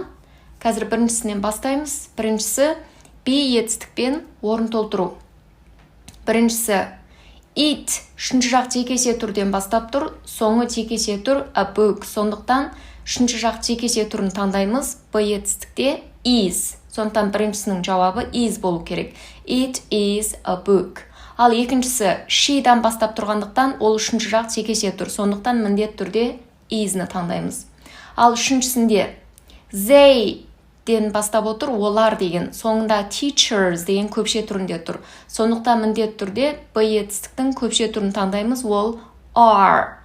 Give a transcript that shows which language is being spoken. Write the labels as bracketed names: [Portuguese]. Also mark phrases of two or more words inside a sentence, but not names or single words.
[Kazakh] Қазір біріншісінен бастаймыз. Біріншісі етістікпен орын толтыру. Біріншісі eat үшінші жақ жекесе түрден бастап тұр, соңы жекесе тұр [English] a book. [Kazakh] Сондықтан үшінші жақ жекесе түрін таңдаймыз. Етістікте is. Сондықтан біріншісінің жауабы is болу керек. [English] It is a book. [Kazakh] Ал екіншісі she'дан бастап тұрғандықтан ол үшінші жақ жекесе тұр. Сондықтан міндет түрде is'ны таңдаймыз. Ал үшіншісінде they ден бастап отыр, олар деген. Соңында teachers деген көпше түрінде тұр. Сондықтан міндет түрде етістіктің көпше түрін таңдаймыз, ол are.